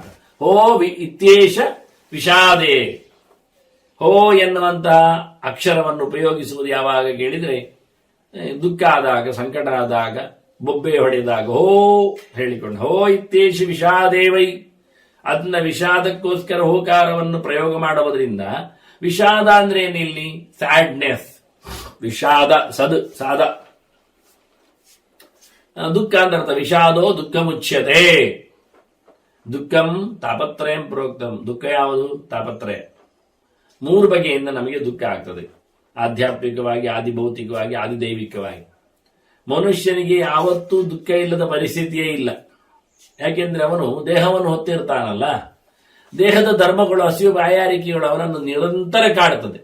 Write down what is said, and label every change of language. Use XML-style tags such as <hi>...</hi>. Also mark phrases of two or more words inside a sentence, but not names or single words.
<sa>ಹೋ ಇತ್ಯೇಷ ವಿಷಾದೇ,</sa> <kn>ಹೋ ಎನ್ನುವಂತಹ ಅಕ್ಷರವನ್ನು ಉಪಯೋಗಿಸುವುದು ಯಾವಾಗ ಕೇಳಿದ್ರೆ ದುಃಖ ಆದಾಗ, ಸಂಕಟ ಆದಾಗ, ಬೊಬ್ಬೆ ಹೊಡೆದಾಗ ಹೋ ಹೇಳಿಕೊಂಡು</kn> <sa>ಹೋ ಇತ್ಯೇಷ ವಿಷಾದೇವೈ,</sa> <kn>ಅದನ್ನ ವಿಷಾದಕ್ಕೋಸ್ಕರ ಹೋಕಾರವನ್ನು ಪ್ರಯೋಗ ಮಾಡುವುದರಿಂದ. ವಿಷಾದ ಅಂದ್ರೆ ಏನಿಲ್ಲಿ? ಸ್ಯಾಡ್ನೆಸ್. ವಿಷಾದ ಸಾದ ದುಃಖ ಅಂತ ಅರ್ಥ.</kn> <sa>ವಿಷಾದೋ ದುಃಖ ಮುಚ್ಯತೆ. ದುಃಖಂ ತಾಪತ್ರಯಂ ಪ್ರೋಕ್ತಂ.</sa> <kn>ದುಃಖ ಯಾವುದು? ತಾಪತ್ರಯ. ಮೂರು ಬಗೆಯಿಂದ ನಮಗೆ ದುಃಖ ಆಗ್ತದೆ, ಆಧ್ಯಾತ್ಮಿಕವಾಗಿ, ಆದಿಭೌತಿಕವಾಗಿ, ಆದಿದೈವಿಕವಾಗಿ. ಮನುಷ್ಯನಿಗೆ ಯಾವತ್ತೂ ದುಃಖ ಇಲ್ಲದ ಪರಿಸ್ಥಿತಿಯೇ ಇಲ್ಲ. ಯಾಕೆಂದ್ರೆ ಅವನು ದೇಹವನ್ನು ಹೊತ್ತಿರ್ತಾನಲ್ಲ, ದೇಹದ ಧರ್ಮಗಳು, ಹಸಿವು ಬಾಯಾರಿಕೆಗಳು ಅವನನ್ನು ನಿರಂತರ ಕಾಡುತ್ತದೆ.</kn>